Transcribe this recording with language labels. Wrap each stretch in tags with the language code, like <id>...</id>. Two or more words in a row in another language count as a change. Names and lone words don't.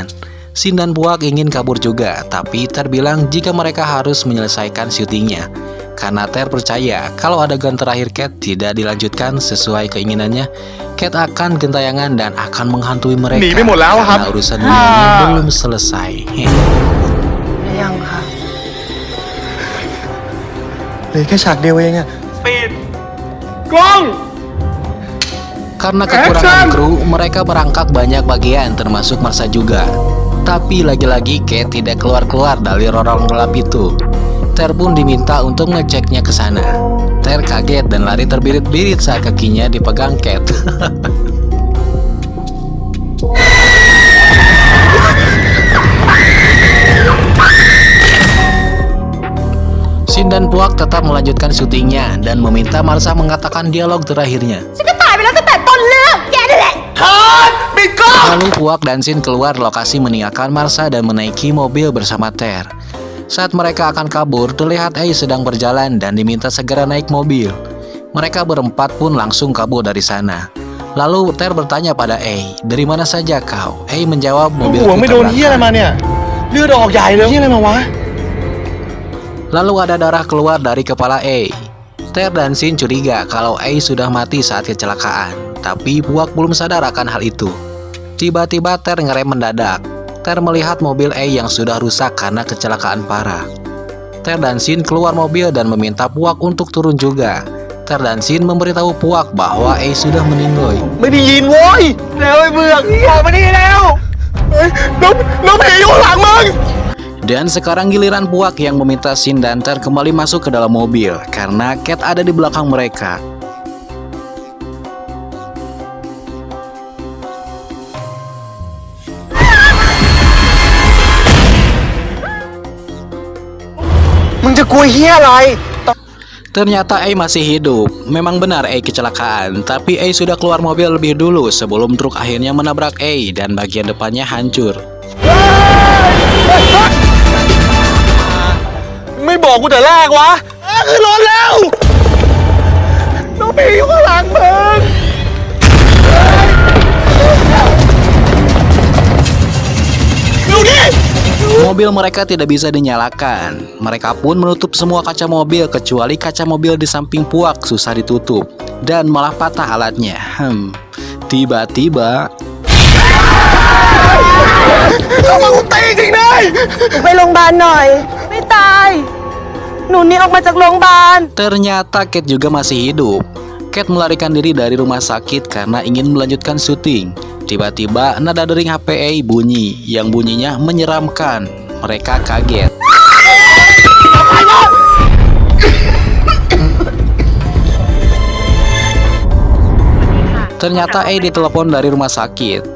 <id>Sin dan Puak ingin kabur juga, tapi Ter bilang jika mereka harus menyelesaikan syutingnya. Karena Ter percaya kalau adegan terakhir Cat tidak dilanjutkan sesuai keinginannya, Cat akan gentayangan dan akan menghantui mereka. Karena urusan ini belum selesai.</id> <th>ยังค่ะ เหลือแค่ฉากเดียวเองอะ</th> <id>Karena kekurangan kru, mereka merangkak banyak bagian termasuk Marsha juga. Tapi lagi-lagi Cat tidak keluar-keluar dari lorong gelap itu. Ter pun diminta untuk ngeceknya ke sana. Ter kaget dan lari terbirit-birit saat kakinya dipegang Cat. Sin dan Puak tetap melanjutkan syutingnya dan meminta Marsha mengatakan dialog terakhirnya.</id> <th>ฉันก็ตายไปแล้วตั้งแต่ต้นเรื่องแกนั่นแหละ</th> <id>Lalu Puak dan Sin keluar lokasi meninggalkan Marsha dan menaiki mobil bersama Ter. Saat mereka akan kabur, terlihat sedang berjalan dan diminta segera naik mobil. Mereka berempat pun langsung kabur dari sana. Lalu Ter bertanya pada dari mana saja kau? Menjawab, mobil</id> <th>หัวไม่โดนเหี้ยอะไรมาเนี่ย เลือดออกใหญ่เลยเหี้ยอะไรมาวะ</th> <id>Lalu ada darah keluar dari kepala Ter dan Sin curiga kalau sudah mati saat kecelakaan. Tapi Puak belum sadar akan hal itu. Tiba-tiba Ter ngerem mendadak. Ter melihat mobil yang sudah rusak karena kecelakaan parah. Ter dan Sin keluar mobil dan meminta Puak untuk turun juga. Ter dan Sin memberitahu Puak bahwa sudah meninggoy.</id> <th>ไม่ได้ยินโว้ยแล้วไอ้เบือกออกมานี่แล้วน้องผีอยู่ข้างหลังมึง</th> <id>Dan sekarang giliran Puak yang meminta Sin dan Ter kembali masuk ke dalam mobil karena Cat ada di belakang mereka. Ternyata masih hidup. Memang benar kecelakaan, tapi sudah keluar mobil lebih dulu sebelum truk akhirnya menabrak dan bagian depannya hancur.</id> <th>ไม่บอกกูแต่แรกวะขึ้นรถแล้วน้องผีอยู่ข้างหลังมึง</th> <id>Mobil mereka tidak bisa dinyalakan. Mereka pun menutup semua kaca mobil kecuali kaca mobil di samping Puak susah ditutup dan malah patah alatnya. Tiba-tiba</id> <th>เข้ามากูตีจริงเลย ไปโรงพยาบาลหน่อย ไม่ตาย หนูหนี่ออกมาจากโรงพยาบาล</th> <id>ternyata Cat juga masih hidup. Cat melarikan diri dari rumah sakit karena ingin melanjutkan syuting. Tiba-tiba nada dering HP bunyi, yang bunyinya menyeramkan. Mereka kaget. Ternyata ditelepon dari rumah sakit.</id>